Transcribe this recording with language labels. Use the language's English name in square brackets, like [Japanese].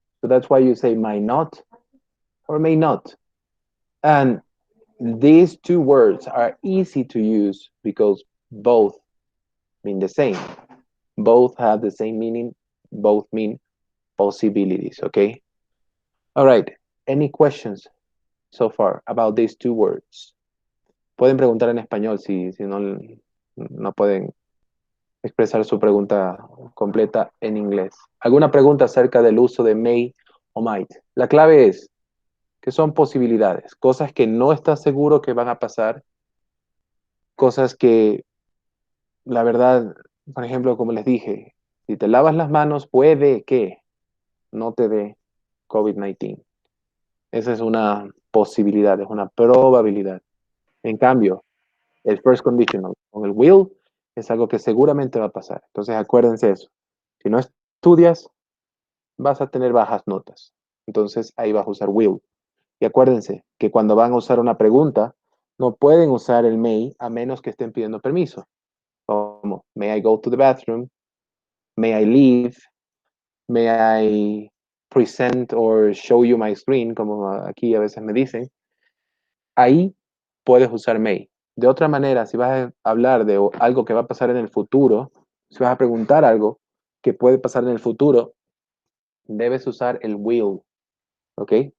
[English] So that's why you say might not or may not. And these two words are easy to use because both mean the same. Both have the same meaning. Both mean possibilities, okay? All right. Any questions so far about these two words? [Spanish] Pueden preguntar en español si no pueden expresar su pregunta completa en inglés. ¿Alguna pregunta acerca del uso de may o might? La clave es que son posibilidades, cosas que no estás seguro que van a pasar, cosas que, la verdad, por ejemplo, como les dije, si te lavas las manos, puede que no te dé COVID-19. Esa es una posibilidad, es una probabilidad. En cambio, el first conditional con el will es algo que seguramente va a pasar. Entonces, acuérdense eso. Si no estudias, vas a tener bajas notas. Entonces, ahí vas a usar will. Y acuérdense que cuando van a usar una pregunta, no pueden usar el may a menos que estén pidiendo permiso. Como, [English] may I go to the bathroom? May I leave? May I present or show you my screen? [Spanish] Como aquí a veces me dicen. Ahí puedes usar may. De otra manera, si vas a hablar de algo que va a pasar en el futuro, si vas a preguntar algo que puede pasar en el futuro, debes usar el will. ¿Ok?